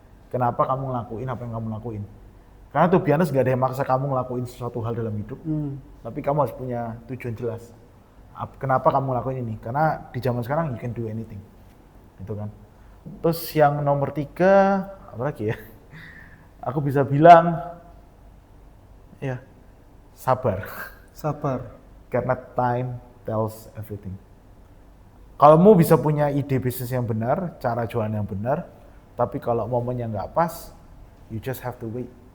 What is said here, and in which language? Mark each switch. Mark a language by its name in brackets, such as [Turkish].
[Indonesian] Kenapa kamu ngelakuin apa yang kamu lakuin? Karena tuh biasa nggak ada yang maksa kamu ngelakuin sesuatu hal dalam hidup. Tapi kamu harus punya tujuan jelas. Kenapa kamu lakuin ini? Karena di zaman sekarang [English] you can do anything, [Indonesian] gitu kan. Terus yang nomor 3, apa lagi ya? Aku bisa bilang, ya sabar. Sabar. Karena [English] time tells everything. [Indonesian] Kalau kamu bisa punya ide bisnis yang benar, cara jualan yang benar, tapi kalau momennya nggak pas, [English] you just have to wait.